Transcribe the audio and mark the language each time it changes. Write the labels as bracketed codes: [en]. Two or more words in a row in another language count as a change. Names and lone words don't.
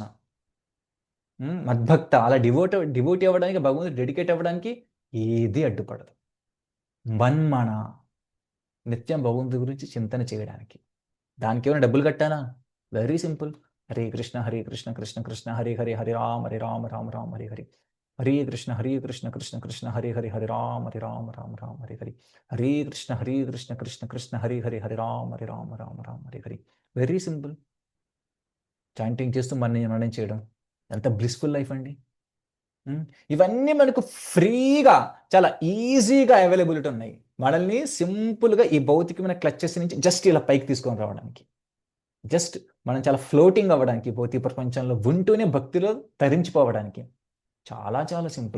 [te] మద్భక్త, అలా డివోటీ అవ్వడానికి, భగవంతుడు డెడికేట్ అవ్వడానికి ఏది అడ్డుపడదు. మన్మన, నిత్యం భగవంతుడి గురించి చింతన చేయడానికి. దానికి ఏమైనా డబ్బులు కట్టానా? [en] very simple. [sa] హరే కృష్ణ కృష్ణ కృష్ణ హరే హరే, హరే రామ రామ రామ హరే హరే, హరే కృష్ణ కృష్ణ కృష్ణ హరే హరే, హరే రామ రామ రామ హరే హరే, హరే కృష్ణ కృష్ణ కృష్ణ హరే హరే, హరే రామ రామ రామ హరే హరే. [en] very simple. [te] చాంటింగ్ చేస్తూ మననం చేయడం ఎంత [en] blissful life [te] అండి. ఇవన్నీ మనకు ఫ్రీగా, చాలా ఈజీగా అవైలబిలిటీ ఉన్నాయి. మనల్ని సింపుల్గా ఈ భౌతికమైన క్లచెస్ నుంచి జస్ట్ ఇలా పైకి తీసుకొని రావడానికి, జస్ట్ మనం చాలా ఫ్లోటింగ్ అవ్వడానికి, భౌతిక ప్రపంచంలో ఉంటూనే భక్తిలో తరించిపోవడానికి చాలా చాలా సింపుల్.